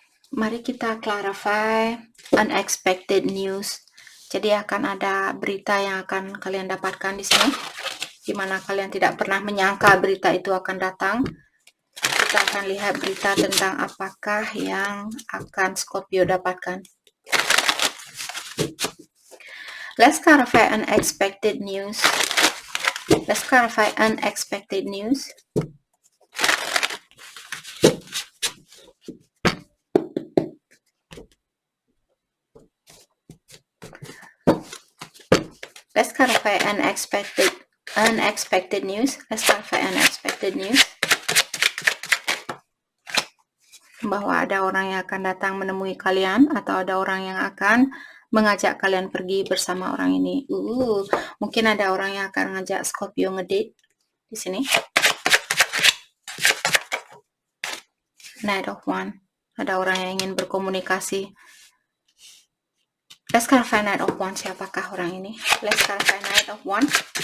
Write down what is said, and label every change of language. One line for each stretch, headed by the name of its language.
Indonesian: Mari kita
English: clarify unexpected news.
Indonesian: Jadi akan ada berita yang akan kalian dapatkan di sini, di mana kalian tidak pernah menyangka berita itu akan datang. Kita akan lihat berita tentang apakah yang akan Scorpio dapatkan.
English: Let's clarify unexpected news. Let's clarify unexpected news. Let's clarify unexpected news. Let's clarify unexpected news.
Indonesian: Bahwa ada orang yang akan datang menemui kalian, atau ada orang yang akan mengajak kalian pergi bersama orang ini. Mungkin ada orang yang akan ngajak Scorpio ngedate di sini. Knight of Wands. Ada orang yang ingin berkomunikasi.
English: Let's clarify Knight of Wands.
Indonesian: Siapakah orang ini?
English: Let's clarify Knight of Wands.